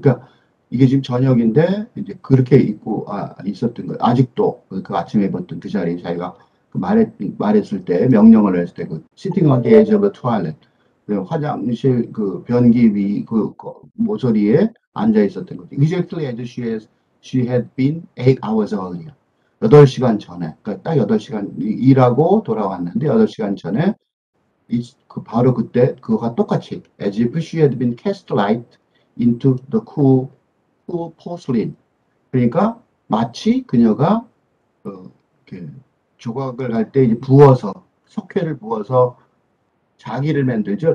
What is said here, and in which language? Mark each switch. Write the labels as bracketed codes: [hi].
[ko] 그러니까 이게 지금 저녁인데 이제 그렇게 입고 있었던 거예요. 아직도 그 아침에 입었던 그 자리에 자기가 말했을 때 명령을 했을 때 [en] sitting on the edge of the toilet, [ko] 화장실 변기 위 모서리에 앉아 있었던 거죠. [en] Exactly as she had been 8 hours earlier. [ko] 8시간 전에, 그러니까 딱 8시간 일하고 돌아왔는데 8시간 전에 바로 그때 그거가 똑같이 [en] as if she had been cast light into the cool porcelain. [ko] 그러니까 마치 그녀가 이렇게 조각을 할 때 석회를 부어서 자기를 만들죠.